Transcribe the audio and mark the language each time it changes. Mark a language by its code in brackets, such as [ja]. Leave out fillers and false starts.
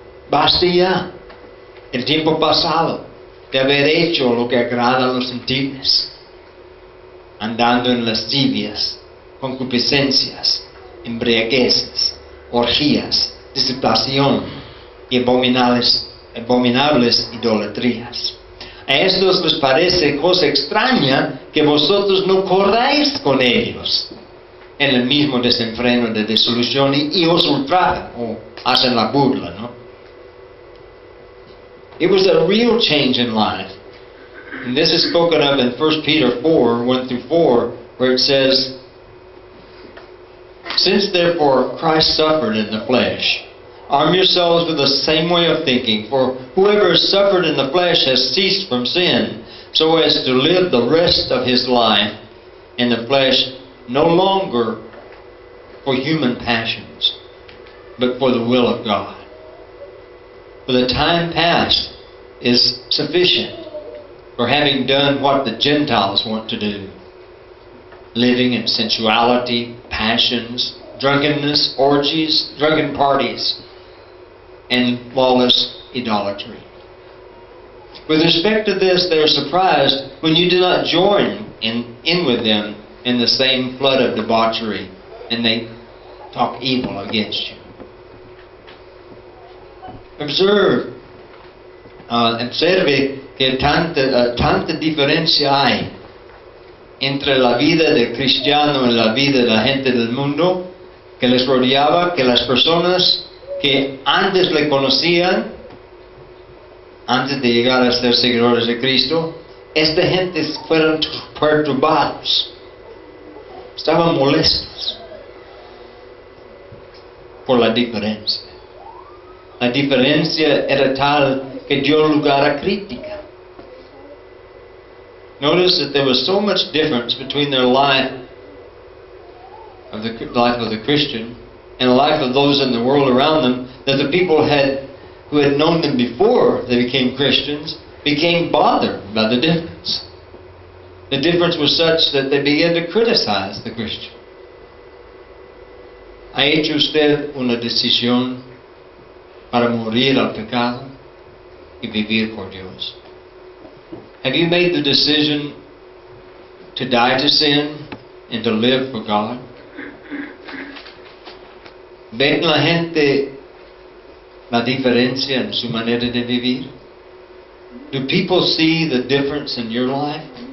[es] Basta ya el tiempo pasado de haber hecho lo que agrada a los gentiles, andando en lascivias, concupiscencias, embriagueces, orgías, disipación y abominables idolatrías. A estos les parece cosa extraña que vosotros no corráis con ellos en el mismo desenfreno de disolución y os ultrajan o hacen la burla, ¿no? [en] It was a real change in life. And this is spoken of in 1 Peter 4, 1 through 4, where it says, Since therefore Christ suffered in the flesh, arm yourselves with the same way of thinking, for whoever has suffered in the flesh has ceased from sin, so as to live the rest of his life in the flesh, no longer for human passions, but for the will of God. For the time past is sufficient for having done what the Gentiles want to do, living in sensuality, passions, drunkenness, orgies, drunken parties, and lawless idolatry. With respect to this, they are surprised when you do not join in with them in the same flood of debauchery, and they talk evil against you. [es] Observe que tanta diferencia hay entre la vida del cristiano y la vida de la gente del mundo que les rodeaba, que las personas que antes le conocían, antes de llegar a ser seguidores de Cristo, esta gente fueron perturbados, estaban molestos por la diferencia. La diferencia era tal que dio lugar a crítica. [en] Notice that there was so much difference between their life of the Christian and the life of those in the world around them that the people who had known them before they became Christians became bothered by the difference. The difference was such that they began to criticize the Christian. [es] ¿Ha hecho usted una decisión para morir al pecado y vivir por Dios? [en] Have you made the decision to die to sin and to live for God? [es] ¿Ven la gente la diferencia en su manera de vivir? [en] Do people see the difference in your life?